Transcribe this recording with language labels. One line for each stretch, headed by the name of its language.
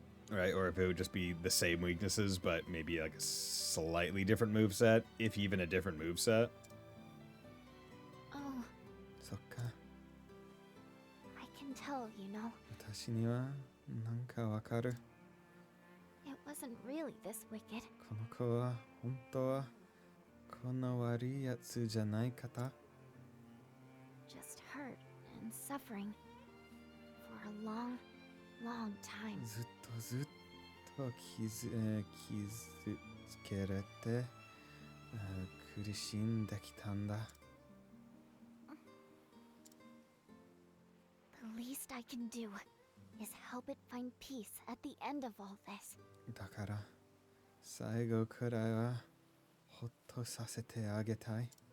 English: Right, or if it would just be the same weaknesses, but maybe like a slightly different moveset, if even a different moveset. Oh,
Japanese: そっか。
English: I can tell, you know.
Japanese: 私にはなんかわかる。
English: It wasn't really this wicked.
Japanese: この子は本当はこんな悪いやつじゃない方。
English: Just hurt and suffering for a long, long time.
Japanese: ずっと傷つけられて苦しんできたんだ。
English: The least I can do is help it find peace at the end of all this.
Japanese: だから最後くらいはほっとさせてあげたい。